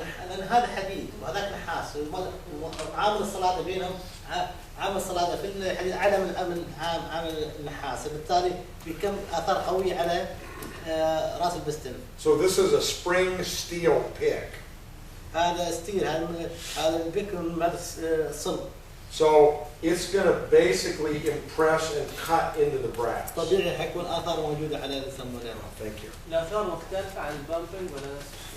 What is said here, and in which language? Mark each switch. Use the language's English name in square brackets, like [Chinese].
[Arabic] لأن هذا حديد وهذاك نحاس عامل الصلادة بينهم عامل الصلادة في الحديد عامل النحاس بالتالي بيكون آثار قوية على رأس البستم. [English] So this is a spring steel pick. [Arabic] هذا ستيل هذا البيك من مادة الصلب. [English] So it's going to basically impress and cut into the brass. [Arabic] طبيعي حيكون آثار موجودة على الثمانين. [English] Thank you. [Arabic] الآثار مختلفة عن البامبنج ولا نفس